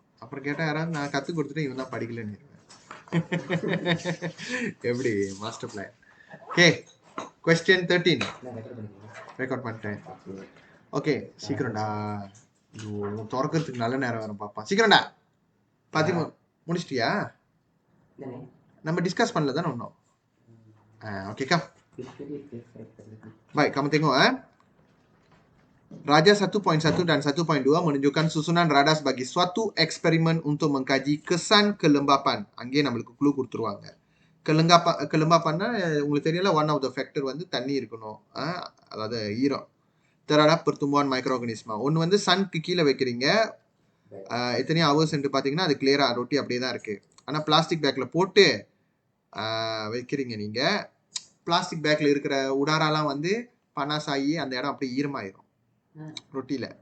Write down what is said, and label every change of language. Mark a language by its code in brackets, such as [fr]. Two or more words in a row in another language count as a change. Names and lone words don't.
[ta] அப்புறம் கேட்டால் யாராவது நான் கற்றுக் கொடுத்துட்டு இவன் தான் படிக்கலன்னு எப்படி மாஸ்டர் பிளான். ஓகே, கொஸ்டின் 13 ரெக்கார்ட் பண்ணிட்டேன். ஓகே, சீக்கிரம்டா. திறக்கிறதுக்கு நல்ல நேரம் வரும் பாப்பா. சீக்கிரம்டா. முடிச்சிட்டியா? நம்ம டிஸ்கஸ் பண்ணல தானே ஒன்றும். [ms] Oke, Kam. Baik, kamu tengok Raja 1.1 dan 1.2 menunjukkan susunan radar sebagai suatu eksperimen untuk mengkaji kesan kelembapan. [ta] அங்கே நம்மளுக்கு க்ளூ கொடுத்துருவாங்க. kelembapanனா உங்களுக்கு தெரியல, [en] one of the factor [ta] வந்து தண்ணி இருக்கணும், அதாவது ஈரம், [ms] terhadap pertumbuhan microorganisma. [ta] ஒன்று வந்து சன்க்கு கீழே வைக்கிறீங்க, எத்தனையோ ஹவர்ஸ் பார்த்தீங்கன்னா அது கிளியராக ரொட்டி அப்படியே தான் இருக்குது. ஆனால் பிளாஸ்டிக் பேக்கில் போட்டு வைக்கிறீங்க நீங்கள். பிளாஸ்டிக் பேக்கில் இருக்கிற உடாரெல்லாம் வந்து பனாசாயி அந்த இடம் அப்படியே ஈரமாயிரும் ரொட்டியில்.